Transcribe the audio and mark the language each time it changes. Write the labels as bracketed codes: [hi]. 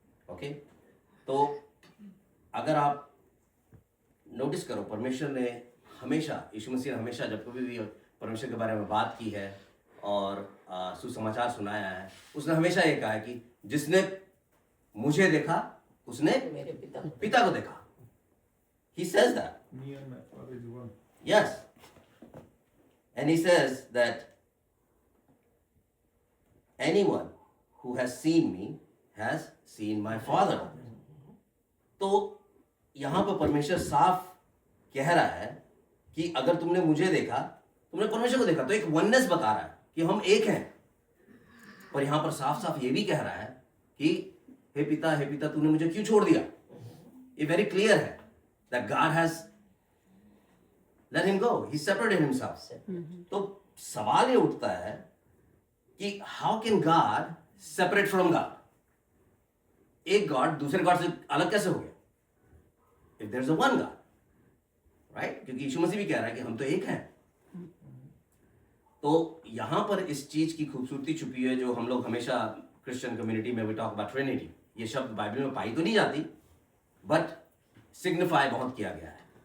[hi] Okay, तो अगर आप नोटिस करो, परमेश्वर ने हमेशा, यीशु मसीह ने हमेशा जब कभी भी परमेश्वर के बारे में बात की है और सुसमाचार सुनाया है, उसने हमेशा ये कहा है कि जिसने मुझे देखा उसने मेरे पिता को देखा. [en] He says that. Me and my Father is one. Yes. And he says that anyone who has seen me has seen my Father. [hi] तो यहाँ पर परमेश्वर साफ कह रहा है कि अगर तुमने मुझे देखा, तुमने परमेश्वर को देखा. तो एक वननेस बता रहा है कि हम एक हैं. और यहाँ पर साफ साफ ये भी कह रहा है कि हे पिता, तूने मुझे क्यों छोड़ दिया? ये वेरी क्लियर है [en] that God has let him go. He separated himself. [hi] तो सवाल ये उठता है कि [en] how can God separate from God? [hi] एक गॉड दूसरे गॉड से अलग कैसे हो गया? [en] If there's a one God, right? [hi] क्योंकि यीशु मसीह भी कह रहा है कि हम तो एक हैं. तो यहां पर इस चीज की खूबसूरती छुपी है जो हम लोग हमेशा क्रिश्चियन कम्युनिटी में [en] We talk about trinity. [hi] ये शब्द बाइबल में पाई तो नहीं जाती, बट सिग्निफाई बहुत किया गया है.